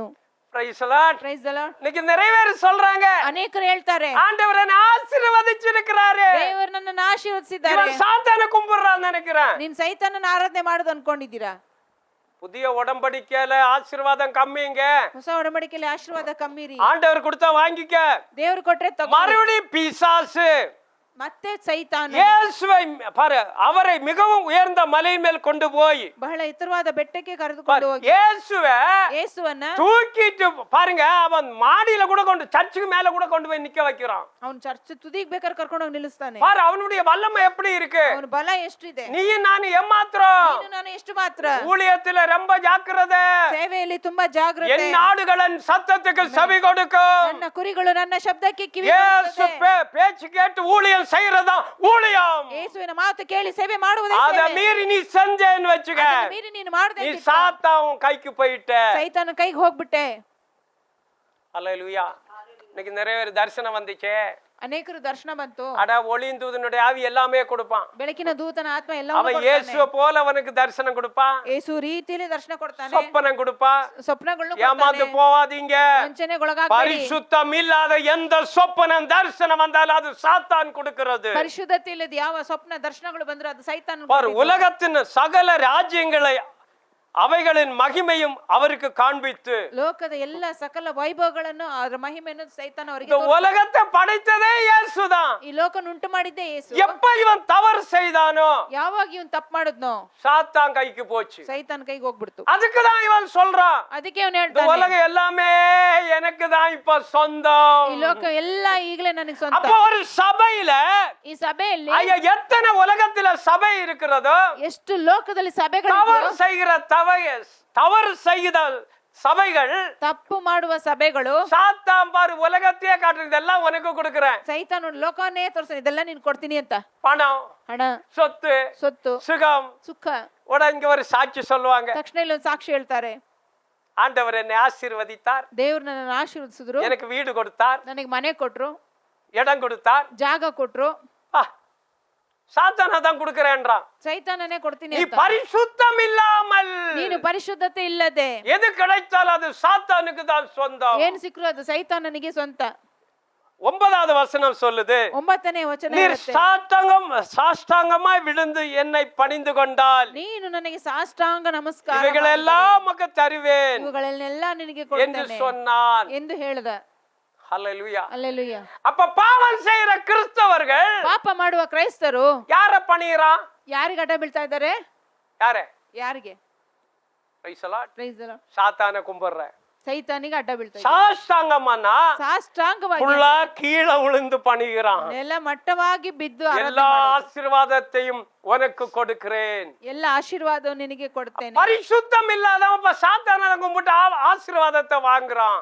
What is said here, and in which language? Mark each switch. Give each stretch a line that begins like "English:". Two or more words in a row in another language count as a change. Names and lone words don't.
English: Praise the Lord. praise the Lord.
Tamil: இன்னைக்கு நிறைய பேர் சொல்றாங்க,
Kannada: ಅನೇಕರು ಹೇಳ್ತಾರೆ,
Tamil: ஆண்டவர் என்னை ஆசீர்வதிச்சிருக்கிறாரு,
Kannada: ದೇವರು ನನ್ನನ್ನು ಆಶೀರ್ವದಿಸಿದ್ದಾರೆ.
Tamil: இவன் சாத்தானை கும்பிடுறான்னு நினைக்கிறேன்.
Kannada: ನೀನ್ ಸೈತಾನನ ಆರಾಧನೆ ಮಾಡೋದು ಅನ್ಕೊಂಡಿದ್ದೀರಾ?
Tamil: புதிய உடன்படிக்கையில ஆசீர்வாதம் கம்மிங்க.
Kannada: ಹೊಸ ಒಡಂಬಡಿಕೆಯಲ್ಲಿ ಆಶೀರ್ವಾದ ಕಮ್ಮಿ ರೀ.
Tamil: ஆண்டவர் கொடுத்தா வாங்கிக்க.
Kannada: ದೇವರು ಕೊಟ್ರೆ ತಗೋ.
Tamil: மறுபடியும் பிசாசு
Kannada: ಮತ್ತೆ ಸೈತಾನ
Tamil: இயேசுவை பாரு, அவரை மிகவும் உயர்ந்த மலை மேல் கொண்டு போய்
Kannada: ಬಹಳ ಎತ್ತರವಾದ ಬೆಟ್ಟಕ್ಕೆ ಕರೆದುಕೊಂಡು ಹೋಗಿ
Tamil: இயேசுவை
Kannada: ಯೇಸುವನ್ನ
Tamil: தூக்கிட்டு பாருங்க, அவன் மாடியில கூட கொண்டு, சர்ச்சுக்கு மேல கூட கொண்டு போய் நிக்க வைக்கிறான்.
Kannada: ಅವನು ಚರ್ಚ್ ತುದಿಗೆ ಬೇಕಾದ್ರೆ ಕರ್ಕೊಂಡು ಹೋಗಿ ನಿಲ್ಲಿಸ್ತಾನೆ.
Tamil: பாரு அவனுடைய வல்லமை எப்படி இருக்கு.
Kannada: ಅವನ ಬಲ ಎಷ್ಟಿದೆ.
Tamil: நீயும் நானும் ஏமாத்திரம்.
Kannada: ನೀನು ನಾನು ಎಷ್ಟು ಮಾತ್ರ.
Tamil: ஊழியத்துல ரொம்ப ஜாக்கிரதை.
Kannada: ಸೇವೆಯಲ್ಲಿ ತುಂಬಾ ಜಾಗೃತೆ.
Tamil: என் நாடுகளின் சத்தத்துக்கு செவி கொடுக்கும்.
Kannada: ನನ್ನ ಕುರಿಗಳು ನನ್ನ ಶಬ್ದಕ್ಕೆ ಕಿವಿ
Tamil: இயேசு
Kannada: ಕೊಡುತ್ತದೆ.
Tamil: பேச்சு கேட்டு ஊழியம் செய்யறதா ஊழியம்.
Kannada: ಯೇಸುವಿನ ಮಾತು ಕೇಳಿ ಸೇವೆ ಮಾಡುವುದೇ
Tamil: அத
Kannada: ಸೇವೆ.
Tamil: மீறி நீ செஞ்சேன்னு வச்சுக்க,
Kannada: ಅದನ್ನ ಮೀರಿ ನೀನು ಮಾಡದೆ
Tamil: நீ சாத்தான் கைக்கு போயிட்ட.
Kannada: ಸೈತಾನ ಕೈಗೆ ಹೋಗ್ಬಿಟ್ಟೆ.
Tamil: அல்லேலூயா. இன்னைக்கு நிறைய பேர் தரிசனம் வந்துச்சே,
Kannada: ಅನೇಕರು ದರ್ಶನ ಬಂತು.
Tamil: அட ஒளியின் தூதனுடைய ஆவி எல்லாமே கொடுப்பான்.
Kannada: ಬೆಳಕಿನ ದೂತನ ಆತ್ಮ ಎಲ್ಲ
Tamil: அவன் இயேசுவை போல அவனுக்கு தரிசனம் கொடுப்பான்.
Kannada: ಯೇಸು ರೀತಿಯಲ್ಲಿ ದರ್ಶನ ಕೊಡ್ತಾನೆ,
Tamil: சொப்பனம் கொடுப்பான்.
Kannada: ಸ್ವಪ್ನಗಳನ್ನು
Tamil: ஏமாந்து போவாதீங்க.
Kannada: ವಂಚನೆಗೊಳಗಾಗಬೇಡಿ.
Tamil: பரிசுத்தம் இல்லாத எந்த சொப்பனம் தரிசனம் வந்தாலும் அது சாத்தான் கொடுக்கிறது.
Kannada: ಪರಿಶುದ್ಧತೆ ಇಲ್ಲದ ಯಾವ ಸ್ವಪ್ನ ದರ್ಶನಗಳು ಬಂದ್ರೆ ಅದು ಸೈತಾನ.
Tamil: உலகத்தின் சகல ராஜ்யங்களை அவைகளின் மகிமையும் அவருக்கு காண்பித்து,
Kannada: ಲೋಕದ ಎಲ್ಲ ಸಕಲ ವೈಭವಗಳನ್ನು ಅದರ ಮಹಿಮೆಯನ್ನು ಸೈತಾನ ಅವರಿಗೆ
Tamil: இந்த உலகத்தை படைத்ததே இயேசுதான்.
Kannada: ಈ ಲೋಕನ ಉಂಟು ಮಾಡಿದ್ದೇ ಯೇಸು.
Tamil: எப்ப இவன் தவறு செய்தானோ
Kannada: ಯಾವಾಗ ಇವನ್ ತಪ್ಪು ಮಾಡಿದ್ನೋ
Tamil: சாத்தான் கைக்கு போச்சு.
Kannada: ಸೈತಾನ ಕೈಗೆ ಹೋಗ್ಬಿಡ್ತು.
Tamil: அதுக்குதான் இவன் சொல்றான்,
Kannada: ಅದಕ್ಕೆ ಅವನು
Tamil: இந்த
Kannada: ಹೇಳ್ತಾನೆ,
Tamil: உலகம் எல்லாமே எனக்கு தான் இப்ப சொந்தம்.
Kannada: ಈ ಲೋಕ ಎಲ್ಲ ಈಗಲೇ ನನಗೆ ಸ್ವಂತ.
Tamil: அப்ப ஒரு சபையில
Kannada: ಈ ಸಭೆಯಲ್ಲಿ
Tamil: ஐயா எத்தனை உலகத்துல சபை இருக்கிறதோ,
Kannada: ಎಷ್ಟು ಲೋಕದಲ್ಲಿ ಸಭೆಗಳು,
Tamil: தவறு செய்கிற தவறு செய்த சபைகள்,
Kannada: ತಪ್ಪು ಮಾಡುವ ಸಭೆಗಳು,
Tamil: சாத்தான் பாரு உலகத்தையே காட்டுறது, இதெல்லாம் உனக்கு கொடுக்கிறேன்.
Kannada: ಸೈತಾನ ಲೋಕನೇ ತೋರಿಸ್ತಾನೆ, ಇದೆಲ್ಲ ನೀನ್ ಕೊಡ್ತೀನಿ ಅಂತ.
Tamil: பணம்,
Kannada: ಹಣ,
Tamil: சொத்து,
Kannada: ಸೊತ್ತು,
Tamil: சுகம்.
Kannada: ಸುಖ.
Tamil: இங்க ஒரு சாட்சி சொல்லுவாங்க,
Kannada: ತಕ್ಷಣ ಇಲ್ಲೊಂದು ಸಾಕ್ಷಿ ಹೇಳ್ತಾರೆ,
Tamil: ஆண்டவர் என்னை ஆசீர்வதித்தார்,
Kannada: ದೇವ್ರು ನನ್ನನ್ನು ಆಶೀರ್ವದಿಸಿದ್ರು,
Tamil: எனக்கு வீடு கொடுத்தார்,
Kannada: ನನಗೆ ಮನೆ ಕೊಟ್ರು,
Tamil: இடம் கொடுத்தார்,
Kannada: ಜಾಗ ಕೊಟ್ರು.
Tamil: சாத்தான் அதான் கொடுக்கிறேன்றான்.
Kannada: ಸೈತಾನನೇ ಕೊಡ್ತೀನಿ
Tamil: நீ
Kannada: ಅಂತ.
Tamil: பரிசுத்தம் இல்லாமல்
Kannada: ನೀನು ಪರಿಶುದ್ಧತೆ ಇಲ್ಲದೆ
Tamil: எது கிடைத்தாலும் அது சாத்தானுக்கு தான் சொந்தம்.
Kannada: ಏನ್ ಸಿಕ್ಕರು ಅದು ಸೈತಾನನಿಗೆ ಸ್ವಂತ.
Tamil: 9வது வசனம் சொல்லுது,
Kannada: 9ನೇ ವಚನ
Tamil: நீர்
Kannada: ಹೇಳುತ್ತೆ,
Tamil: சாஷ்டாங்கமாய் விழுந்து என்னை பணிந்து கொண்டால்
Kannada: ನೀನು ನನಗೆ ಸಾಷ್ಟಾಂಗ ನಮಸ್ಕಾರ
Tamil: இவைகளெல்லாம் உமக்கு தருவேன்
Kannada: ಇವುಗಳನ್ನೆಲ್ಲ ನಿನಗೆ
Tamil: என்று
Kannada: ಕೊಡ್ತೇನೆ
Tamil: சொன்னான்.
Kannada: ಎಂದು ಹೇಳ್ದ.
Tamil: ஹல்லேலூயா. அல்லேலೂಯಾ. அப்ப பாவம் செய்யற கிறிஸ்தவர்கள்
Kannada: ಪಾಪ ಮಾಡುವ ಕ್ರೈಸ್ತರು
Tamil: யார பணியறான்?
Kannada: ಯಾರಿಗೆ ಅಡ್ಡ ಬೀಳ್ತಾ ಇದ್ದಾರೆ?
Tamil: யாரே?
Kannada: ಯಾರಿಗೆ?
English: praise the Lord. praise the Lord.
Tamil: சாத்தானை கும்பிடுற
Kannada: ಸೈತಾನಿಗೆ ಅಡ್ಡ ಬೀಳ್ತಾ ಇದ್ದಾರೆ.
Tamil: சாஷ்டாங்கமானா
Kannada: ಸಾಷ್ಟಾಂಗವಾಗಿ
Tamil: ஃபுல்லா கீழே விழுந்து பணிகிறான்.
Kannada: ಎಲ್ಲ ಮಟ್ಟವಾಗಿ ಬಿದ್ದು
Tamil: எல்லா ஆசீர்வாதத்தையும் உனக்கு கொடுக்கிறேன்,
Kannada: ಎಲ್ಲ ಆಶೀರ್ವಾದವನ್ನು ನಿನಗೆ ಕೊಡ್ತೇನೆ.
Tamil: பரிசுத்தம் இல்லாதவன் இப்ப சாத்தானை கும்பிட்டு ஆசீர்வாதத்தை வாங்குறான்.